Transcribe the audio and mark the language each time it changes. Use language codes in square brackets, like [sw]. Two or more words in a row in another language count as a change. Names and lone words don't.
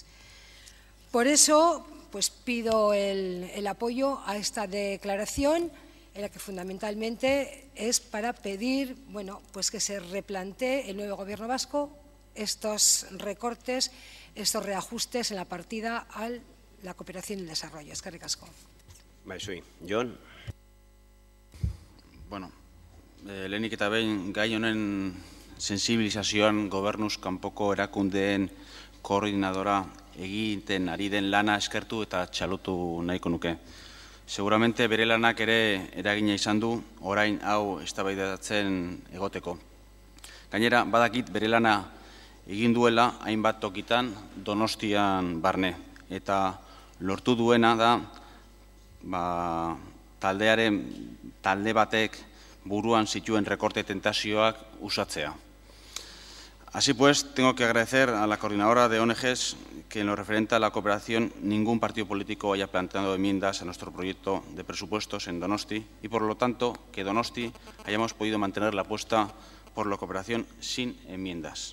[es] Por eso, pues pido el apoyo a esta declaración, en la que fundamentalmente es para pedir, bueno, pues que se replantee el nuevo Gobierno vasco estos recortes, estos reajustes en la partida a la cooperación y el desarrollo. [eu] Eskerrik asko. Bai, Jon. Bueno, lehenik eta behin gai honen sensibilizazioan gobernuz kanpoko erakundeen koordinadora egiten ari den lana eskertu eta txalotu nahiko nuke. Seguramente bere lanak ere eragina izan du orain hau eztabaidatzen egoteko. Gainera, badakit bere lana egin duela hainbat tokitan Donostian barne. Eta lortu duena da talde batek buruan zituen rekorte tentazioak usatzea. [es] Así pues, tengo que agradecer a la coordinadora de ONGs que en lo referente a la cooperación ningún partido político haya planteado enmiendas a nuestro proyecto de presupuestos en Donosti y, por lo tanto, que Donosti hayamos podido mantener la apuesta por la cooperación sin enmiendas.